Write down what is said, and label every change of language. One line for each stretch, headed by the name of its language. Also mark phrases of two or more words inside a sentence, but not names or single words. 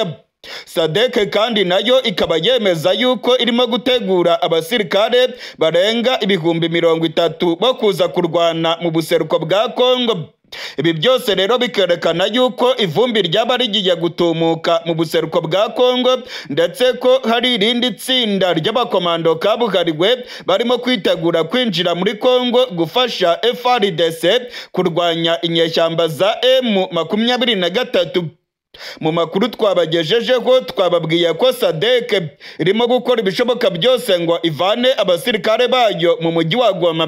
Kinyarwanda: SADC kandi nayo ikaba yemeza yuko irimo gutegura abasirikare barenga 30,000 bo kuza kurwana mu buseruko bwa Congo. Ibi byose rero bikerekana yuko ivumbi ryaba rigiye gutumuka mu buseruko bwa Congo, ndetse ko hari irindi tsinda ry'abakomando kabuhariwe barimo kwitegura kwinjira muri Congo gufasha FARDC kurwanya inyeshyamba za M23. Mu makuru twabagejejeho twababwiye ko SADC irimo gukora ibishoboka byose ngo ivane abasirikare bayo mu mujyi wa Goma.